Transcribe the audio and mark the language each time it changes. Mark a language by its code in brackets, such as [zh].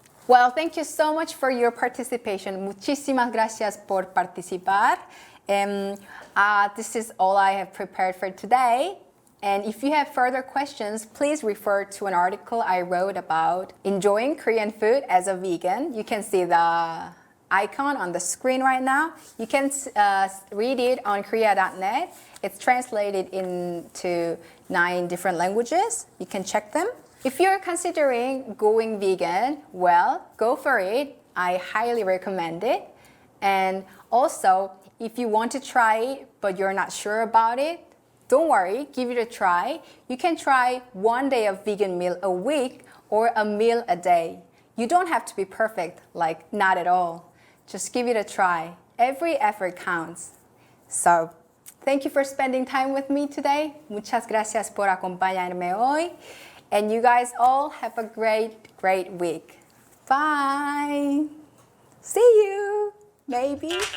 [en] Well, thank you so much for your participation. [es] Muchísimas gracias por participar. [en] This is all I have prepared for today. And if you have further questions, please refer to an article I wrote about enjoying Korean food as a vegan. You can see the icon on the screen right now. You can read it on Korea.net. It's translated into 9 different languages. You can check them. If you're considering going vegan, well, go for it. I highly recommend it. And also, if you want to try it, but you're not sure about it, don't worry, give it a try. You can try 1 day of vegan meal a week or a meal a day. You don't have to be perfect, not at all. Just give it a try. Every effort counts. So, thank you for spending time with me today. [es] Muchas gracias por acompañarme hoy. [en] And you guys all have a great, great week. Bye. See you. Maybe.